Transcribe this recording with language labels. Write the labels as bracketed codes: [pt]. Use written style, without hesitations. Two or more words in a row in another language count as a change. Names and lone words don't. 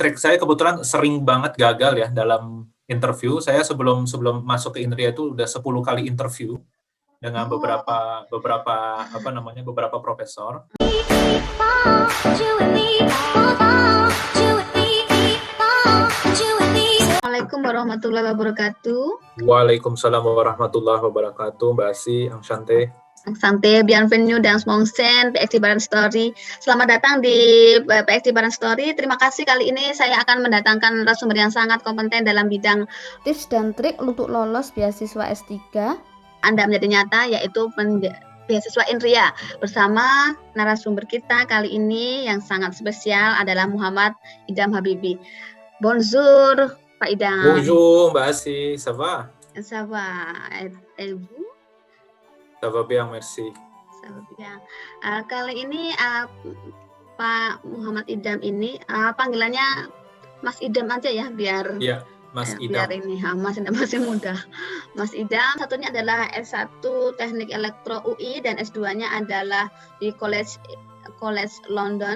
[id] trik saya kebetulan sering banget gagal ya dalam interview. Saya sebelum masuk ke Indria itu udah 10 kali interview dengan beberapa profesor. [ar] السلام عليكم ورحمة الله وبركاته. وعليكم السلام ورحمة الله وبركاته, [id] Mbak Asy, Angshante. Santai, [fr] bienvenue dans mon chaîne PXD Barang Story. [id] Selamat datang di PXD Barang Story. Terima kasih, kali ini saya akan mendatangkan narasumber yang sangat kompeten dalam bidang tips dan trik untuk lolos beasiswa S3 Anda menjadi nyata, yaitu beasiswa Indria. Bersama narasumber kita kali ini yang sangat spesial adalah Muhammad Idham Habibi. [fr] Bonjour, Pak Idham. Bonjour, Mbak Asy, ça va? Ça va, et vous? Ça va bien, merci. Ça va bien. [id] Kali ini Pak Muhammad Idham ini panggilannya Mas Idham aja ya, biar ya, Mas Idham. Biar ini Mas Idham masih muda. Mas Idham satunya adalah S1 Teknik Elektro UI dan S2-nya adalah di College London.